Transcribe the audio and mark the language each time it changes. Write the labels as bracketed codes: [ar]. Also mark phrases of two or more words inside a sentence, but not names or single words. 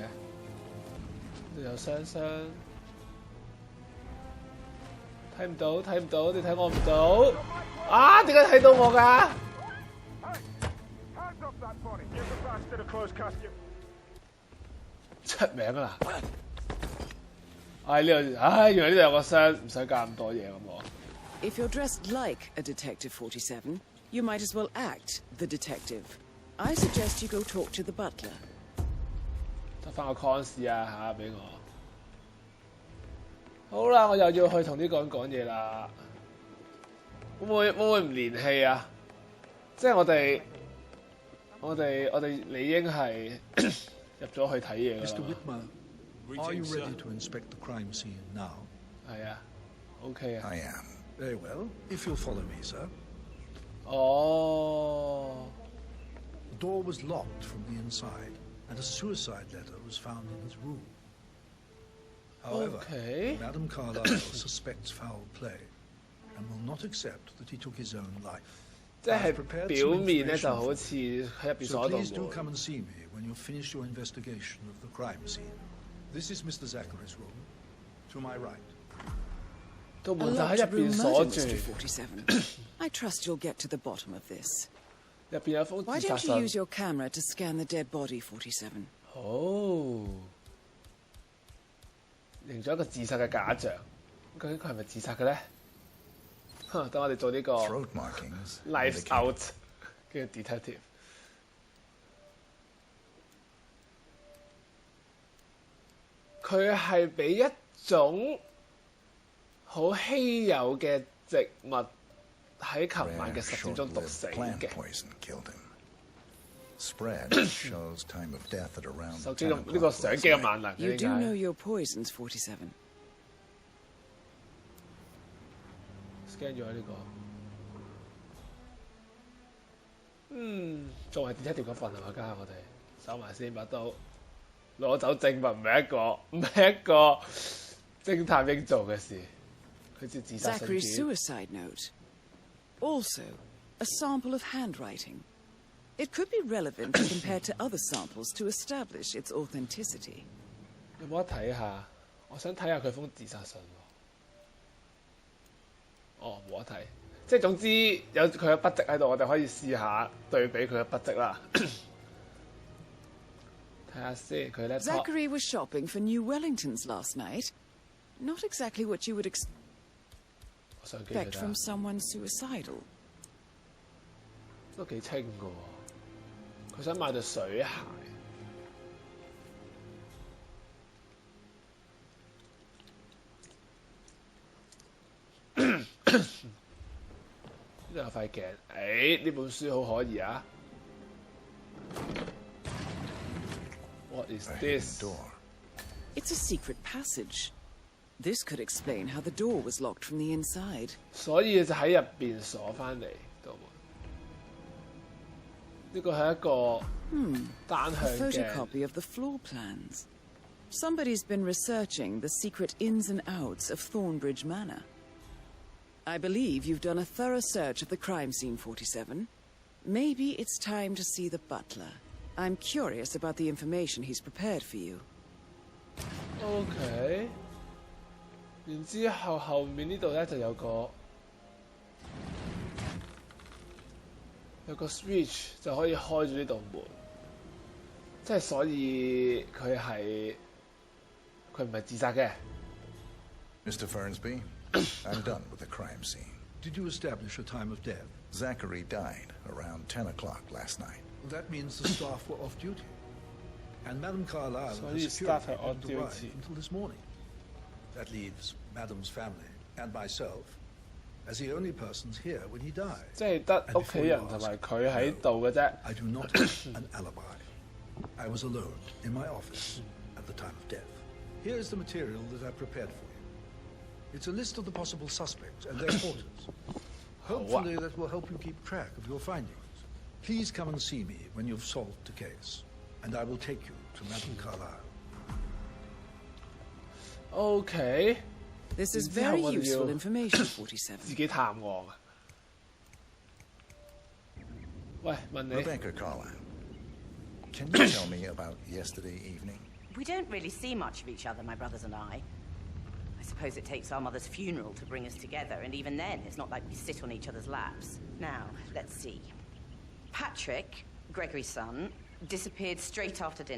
[yue] 呢度有雙，睇唔到，你睇我唔到啊？點解睇到我㗎？出名啦！呢度，原來呢度有個箱，唔使加咁多嘢咁喎。 [en] If you're dressed like a Detective 47, you might as well act the detective. I suggest you go talk to the butler. [yue] 得翻個 cons 啊嚇，俾我。好啦，我又要去同呢個人講嘢啦。會唔會唔連戲啊？即係我哋理應係入咗去睇嘢㗎啦。 [en] Mr. Whitman, are you ready to inspect the crime scene now? [yue] 係啊 ，OK 啊。 [en] I am. Very well. If you'll follow me, sir. [yue] 哦。 [en] The door was locked from the inside, and a suicide letter was found in his room. However, Madam Carlisle suspects foul play and will not accept that he took his own life. [yue] 即係表面咧就好似喺入邊鎖到門。 [en] So please do come and see me when you finish your investigation of the crime scene. This is Mr. Zachary's room. To my right. [yue] 道門就喺入邊鎖住。 [en] I trust you'll get to the bottom of this. [yue] 入邊有封自 [en] Why [yue] 殺 [en] don't you [yue] 信。 [en] use your camera to scan the dead body, 47? [yue] 哦，形咗一個自殺嘅假象，究竟佢係咪自殺嘅咧？等我哋做呢個 [en] Throat markings. [yue] Lights Out 嘅 detective。佢係俾一種好稀有嘅植物喺琴晚嘅實驗中毒死嘅。 [en] Spread shows time of death at around [yue] 手機呢個相機嘅萬能 [en] You [yue] 嘅 [en] do [yue] 點 [en] know [yue] 解 [en] your poisons, 47. [yue] ？scan 咗呢個，仲係 detective 嗰份係嘛？家下我哋收埋先把刀，攞走證物唔係一個偵探應做嘅事。佢知自殺信 [en] Zachary's [yue] 件。 [en] suicide note. Also, a sample of handwriting. It could be relevant compared to other samples to establish its authenticity. [yue] 有冇得睇下？我想睇下佢封自殺信喎。哦，冇得睇，即係總之有佢嘅筆跡喺度，我哋可以試下對比佢嘅筆跡啦。睇下先，佢咧。 [en] Zachary was shopping for New Wellingtons last night. Not exactly what you would expect from someone suicidal. [yue] 都幾清㗎喎。佢想買對水鞋。呢度有塊鏡，呢本書好可疑啊 ！ [en] What is this? It's a secret passage. This could explain how the door was locked from the inside. [yue] 所以就喺入邊鎖翻嚟道門。呢個係一個單 [en] A [yue] 向嘅。 [en] photocopy of the floor plans. Somebody's been researching the secret ins and outs of Thornbridge Manor. I believe you've done a thorough search of the crime scene, 47. Maybe it's time to see the butler. I'm curious about the information he's prepared for you. [yue] OK， 然之後後面呢度咧就有個 switch 就可以開住呢道門，即係所以佢唔係自殺嘅。 [en] Mr. Fernsby, I'm done with the crime scene. Did you establish a time of death? Zachary died around 10 o'clock last night. Well, that means the staff were off duty. And Madame Carlisle and her security didn't arrive until this morning. That leaves Madame's family and myself as the only persons here when he died. [yue] 即係得屋企人同埋佢喺度嘅啫。 [en] I do not have an alibi. I was alone in my office at the time of death. Here is the material that I prepared for you. It's a list of the possible suspects and their quarters. Hopefully that will help you keep track of your findings. Please come and see me when you've solved the case, and I will take you to Madame Carlisle. Okay. This is very useful information, 47. [yue] 自己探案啊！喂，問你。 [en] Rebecca Carlisle, can you tell me about yesterday evening? We don't really see much of each other, my brothers and I. I suppose it takes our mother's funeral to bring us together, and even then, it's not like we sit on each other's laps. Now, let's see. Patrick, Gregory's son, disappeared straight after dinner.